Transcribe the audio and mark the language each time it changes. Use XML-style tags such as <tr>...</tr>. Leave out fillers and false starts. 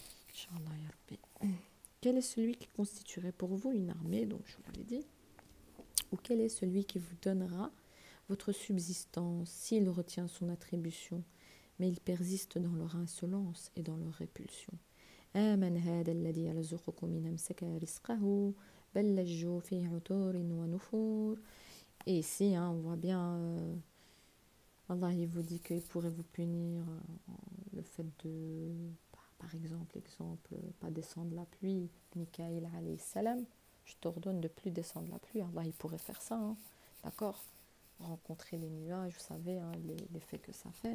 <fr>Inch'Allah, ya Rabbi. Quel est celui qui constituerait pour vous une armée, donc je vous l'ai dit, ou quel est celui qui vous donnera votre subsistance s'il retient son attribution, mais il persiste dans leur insolence et dans leur répulsion.</fr> <ar>آمن هذا الذي يرزقكم من أمسك رزقه بل لجوا في عتور ونفور.</ar> <fr>Et ici, hein, on voit bien Allah, il vous dit qu'il pourrait vous punir le fait de, par exemple, pas descendre la pluie. Mikaïl alayhi salam, je t'ordonne de plus descendre la pluie. Allah, il pourrait faire ça, hein, d'accord? Rencontrer les nuages, vous savez, hein, l'effet que ça fait.</fr>